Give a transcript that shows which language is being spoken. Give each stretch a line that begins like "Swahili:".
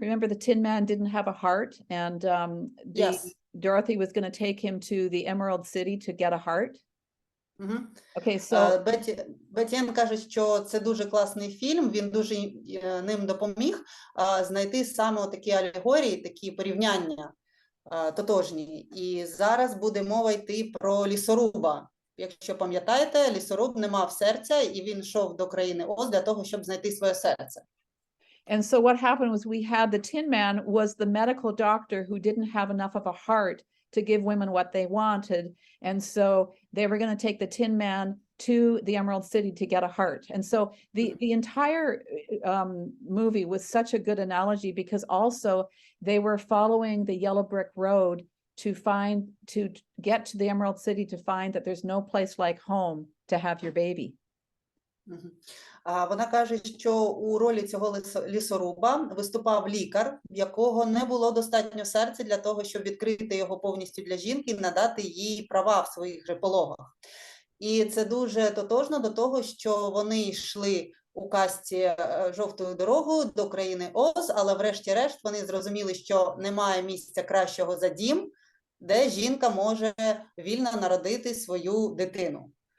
English: Remember, the Tin Man didn't have a heart, and Yes. Dorothy was going to take him to the Emerald City to get a heart. Okay, so
Ukrainian: Бетті-Енн каже, що це дуже класний фільм, він дуже ним допоміг знайти саме такі алегорії, такі порівняння тотожні. І зараз буде мова йти про лісоруба. Якщо пам'ятаєте, лісоруб не мав серця, і він йшов до країни Оз для того, щоб знайти своє серце.
English: And so what happened was we had the Tin Man was the medical doctor who didn't have enough of a heart to give women what they wanted. And so they were going to take the Tin Man to the Emerald City to get a heart. And so the entire movie was such a good analogy because also they were following the yellow brick road to get to the Emerald City to find that there's no place like home to have your baby.
Ukrainian: Вона каже, що у ролі цього лісоруба виступав лікар, в якого не було достатньо серця для того, щоб відкрити його повністю для жінки і надати їй права в своїх же пологах. І це дуже тотожно до того, що вони йшли у казці «Жовтою дорогою» до країни Оз, але врешті-решт вони зрозуміли, що немає місця кращого за дім, де жінка може вільно народити свою дитину.